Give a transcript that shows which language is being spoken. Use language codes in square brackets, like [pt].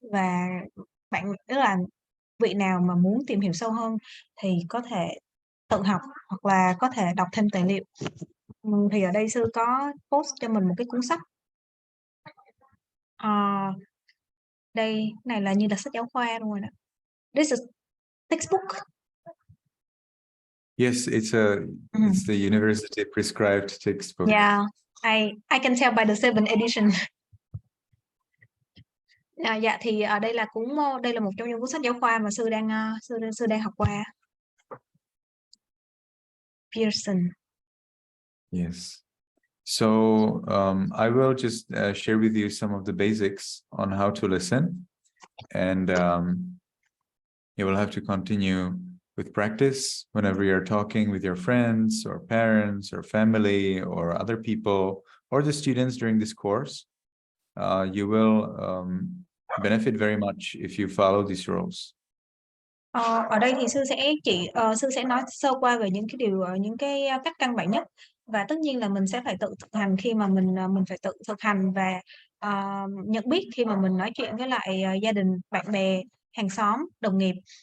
[vi] Và bạn, tức là vị nào mà muốn tìm hiểu sâu hơn thì có thể tự học hoặc là có thể đọc thêm tài liệu. Thì ở đây sư có post cho mình một cái cuốn sách. Đây này là như là sách giáo khoa luôn rồi đó. [en] This is textbook. Yes, it's the university prescribed textbook. Yeah, I can tell by the 7th edition. [vi] Dạ thì ở đây là đây là một trong những cuốn sách giáo khoa mà sư đang học qua. [en] Pearson. Yes. So I will just share with you some of the basics on how to listen, and you will have to continue with practice whenever you're talking with your friends or parents or family or other people or the students during this course. You will benefit very much if you follow these rules. [vi] Ở đây thì sư sẽ nói sơ qua về những cái cách căn bản nhất, và tất nhiên là mình sẽ phải tự thực hành khi mà mình phải tự thực hành và nhận biết khi mà mình nói chuyện với lại gia đình, bạn bè, hàng xóm, đồng nghiệp.